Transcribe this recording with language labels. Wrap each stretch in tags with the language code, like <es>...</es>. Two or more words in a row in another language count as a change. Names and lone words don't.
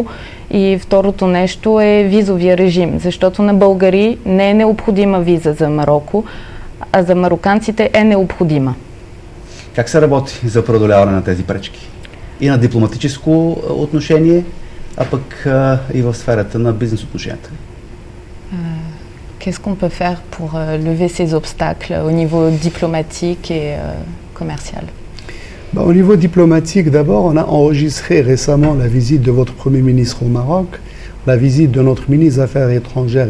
<bg>И второто нещо е визовия режим, защото на българи не е необходима виза за Мароко, а за мароканците е необходима. Как се работи за преодоляване на тези пречки? И на дипломатическо отношение, а пък и в сферата на бизнес отношенията?</bg> <fr>Qu'est-ce qu'on peut faire pour lever ces obstacles au niveau diplomatique et commercial? Au niveau diplomatique, d'abord, on a enregistré récemment la visite de votre Premier ministre au Maroc, la visite de notre ministre des Affaires étrangères et</fr>